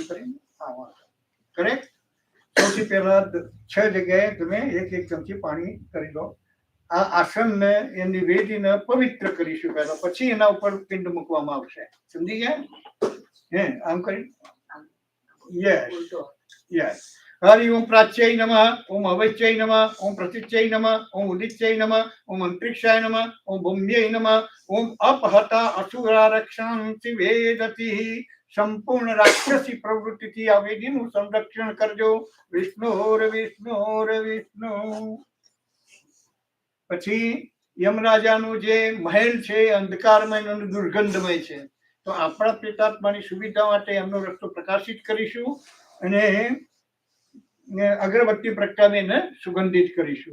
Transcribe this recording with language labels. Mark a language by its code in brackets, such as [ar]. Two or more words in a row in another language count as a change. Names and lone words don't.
[gu] કરેક્ટ. સૌથી પહેલા 6 જગ્યાએ તમે 1 ચમચી પાણી કરી દો. આ આસનને એની વેદીને પવિત્ર કરીશું પહેલા, પછી એના ઉપર પિંડ મૂકવામાં આવશે. સમજી ગયા? હે આમ કરી. [en] yes yes. [sa] हरि ओम प्राच्यै नमः. ओम अवच्यै नमः. ओम प्रतीच्यै नमः. ओम उदिच्यै नमः. ओम अंतरिक्षाय नमः. ओम भूम्यै नमः. ओम अपहता असुरा रक्षांसि वेदति. [gu] સંપૂર્ણ રાક્ષસી પ્રવૃત્તિ આ વેદીનું સંરક્ષણ કરજો. વિષ્ણુર વિષ્ણુર વિષ્ણુ. પછી યમરાજાનું જે મહેલ છે અંધકારમય અને દુર્ગંધમય છે. તો આપણા પ્રેતાત્માની સુવિધા માટે એમનો રસ્તો પ્રકાશિત કરીશું અને અગરબત્તી પ્રગટાવીને સુગંધિત કરીશું.